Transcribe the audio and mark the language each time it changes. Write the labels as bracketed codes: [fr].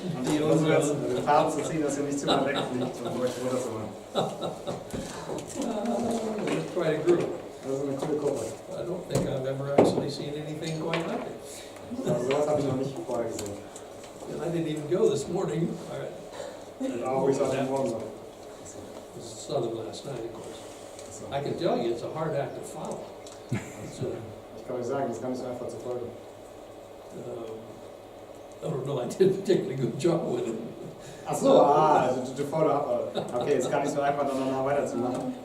[de] Und ich versuche jetzt den Faden zu ziehen, dass ihr nicht zu weit wegfliegt und euch runter zu machen. [en] Quite a group. [de] Das ist eine coole Gruppe. [en] I don't think I've ever actually seen anything quite like it. [de] Also sowas habe ich noch nicht vorher gesehen. [en] And I didn't even go this morning. [de] Und auch ruhig heute Morgen noch. [en] I saw them last night, of course. I can tell you, it's a hard act to follow. It's, [de] Ich kann euch sagen, das ist gar nicht so einfach zu folgen. [en] I don't know, I did a particularly good job with it. [de] Ach so, also to follow up. Okay, es ist gar nicht so einfach, dann weiterzumachen.